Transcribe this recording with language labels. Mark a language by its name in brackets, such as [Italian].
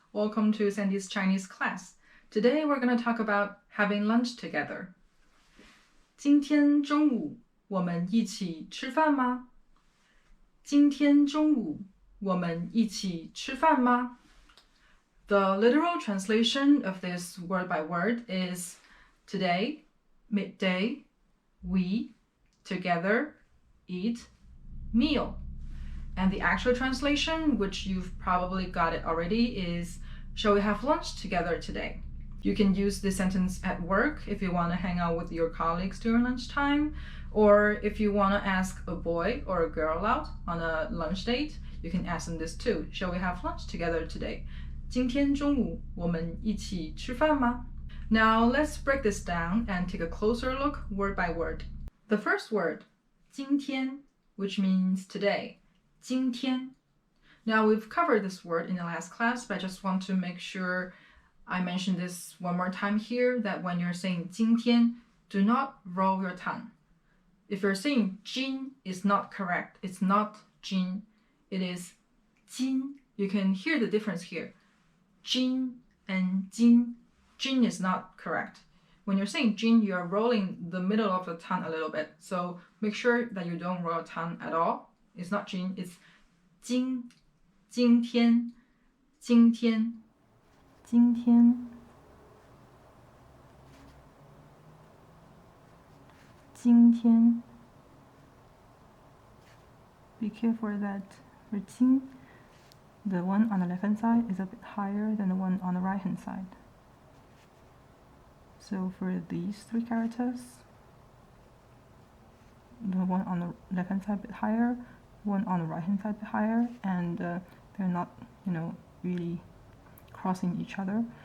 [English] Welcome to Sandi's Chinese class. Today we're going to talk about having lunch together. [Chinese] 今天中午我们一起吃饭吗？今天中午我们一起吃饭吗？ [English] The literal translation of this word by word is today, midday, we, together, eat, meal. And the actual translation, which you've probably got it already, is shall we have lunch together today? You can use this sentence at work if you want to hang out with your colleagues during lunchtime, or if you want to ask a boy or a girl out on a lunch date, you can ask them this too. Shall we have lunch together today? [Chinese] 今天中午我们一起吃饭吗? [English] Now let's break this down and take a closer look word by word. The first word, 今天, which means today. [Chinese] 今天. [English] Now we've covered this word in the last class, but I just want to make sure I mention this one more time here, that when you're saying 今天, do not roll your tongue. If you're saying 今, it's not correct. It's not 今. It is 今.You can hear the difference here. 今 and 今.今 is not correct. When you're saying 今, you're rolling the middle of the tongue a little bit. So make sure that you don't roll your tongue at all. It's not 今, it's 今, 今天, 今天, 今天, 今天. Be careful that for 今, the one on the left hand side is a bit higher than the one on the right hand side. So for these three characters, the one on the left hand side a bit higher, one on the right hand side a bit higher, and they're not, really crossing each other.